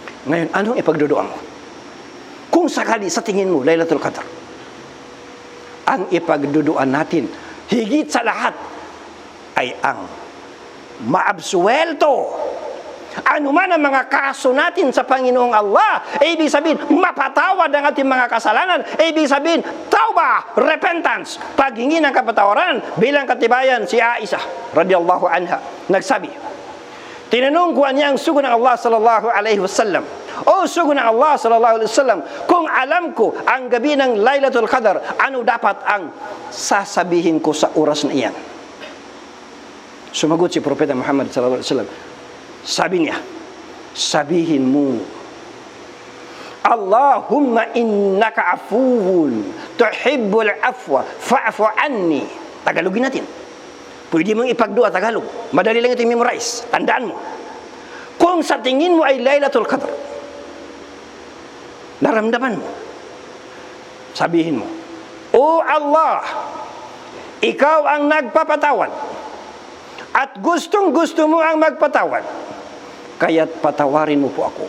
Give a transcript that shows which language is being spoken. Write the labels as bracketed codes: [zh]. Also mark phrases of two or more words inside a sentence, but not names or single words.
[tl] Ngayon, anong ipagdudua mo? Kung sakali sa tingin mo, Laylatul Qadr, ang ipagduduan natin, higit sa lahat, ay ang maabsuelto. Ano man ang mga kaso natin sa Panginoong Allah, ibig sabihin, mapatawad ang ating mga kasalanan. Ibig sabihin, tauba, repentance, paghingi ng kapatawaran. Bilang katibayan, si Aisha, [ar] رضي الله عنها, [tl] nagsabi, tinanong ko niya ang sugo ng Allah [ar] صلى الله عليه وسلم, [tl] o sugo ng Allah [ar] صلى الله عليه وسلم, [tl] kung alam ko ang gabi ng Laylatul Qadr, ano dapat ang sasabihin ko sa oras na iyan? Sumagot si Propeta Muhammad [ar] صلى الله عليه وسلم, [tl] sabi niya, sabihin mo, [ar] اللهم إنك عفو تحب العفو فاعف عني. [tl] Tagalogin natin. Pwede mong ipagdua Tagalog. Madali lang ito i-memorize. Tandaan mo. Kung sa tingin mo ay Laylatul Qadr, naramdaman mo, sabihin mo, O Allah, ikaw ang nagpapatawad at gustong-gusto mo ang magpatawad, kaya't patawarin mo po ako.